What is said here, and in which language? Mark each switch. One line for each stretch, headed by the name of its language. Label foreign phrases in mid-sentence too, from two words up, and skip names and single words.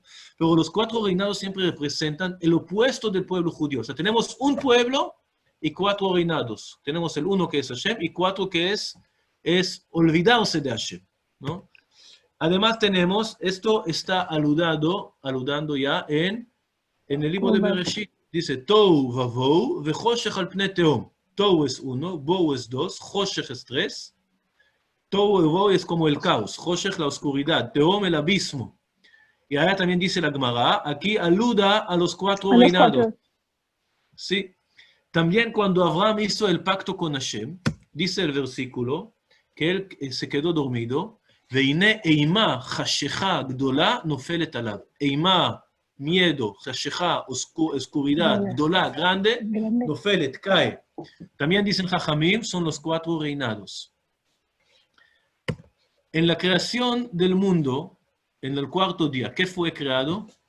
Spanish: Pero los 4 reinados siempre representan el opuesto del pueblo judío. O sea, tenemos un pueblo y 4 reinados. Tenemos el 1 que es Hashem y 4 que es olvidarse de Hashem, ¿no? Además tenemos, esto está aludando ya en el libro de Bereshit. Dice,
Hebrew: Tohu vavou vechoshech al pnei tehom.
Spanish: Tohu es 1, Bou es 2, Choshech es 3. Tohu y Bou es como el caos, Choshech la oscuridad, Tehom el abismo. Y ahora también dice la Gemara, aquí aluda a los 4 reinados. Sí. También cuando Abraham hizo el pacto con Hashem, dice el versículo, que él se quedó dormido,
Hebrew: Veine eima chashecha gdola nofelet alav.
Spanish: Eima, miedo, chashecha, oscuridad, gdola, grande, nofelet, cae. También dicen Jajamim, son los 4 reinados. En la creación del mundo, en el 4º día, ¿qué fue creado?